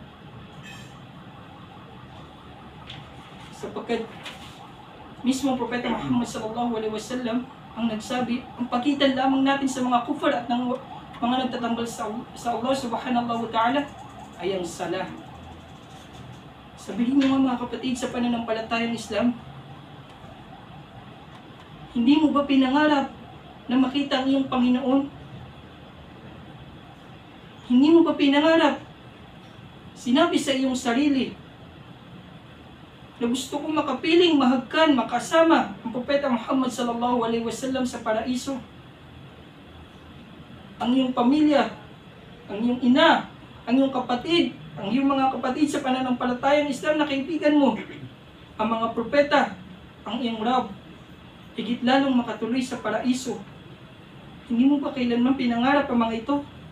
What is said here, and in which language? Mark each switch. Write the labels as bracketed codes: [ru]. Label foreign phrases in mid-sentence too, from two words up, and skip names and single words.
[tl] Sapagkat mismo ang Propeta Muhammad [ar] صلى الله عليه وسلم [tl] ang nagsabi, ang pagitan lamang natin sa mga kufar at ng mga nagtatambal sa Allah [ar] سبحانه وتعالى [tl] ay ang salah. Sabihin mo mga kapatid sa pananampalatayang Islam, hindi mo ba pinangarap na makita ang iyong Panginoon? Hindi mo ba pinangarap? Sinabi sa iyong sarili na gusto kong makapiling, mahagkan, makasama ang Propeta Muhammad [ar] صلى الله عليه وسلم [tl] sa paraiso. ang iyong pamilya, ang iyong ina, ang iyong kapatid, ang iyong mga kapatid sa pananampalatayang Islam na kaibigan mo, ang mga propeta, ang iyong Rab, higit lalong makatuloy sa paraiso. Hindi mo ba kailanman pinangarap ang mga ito?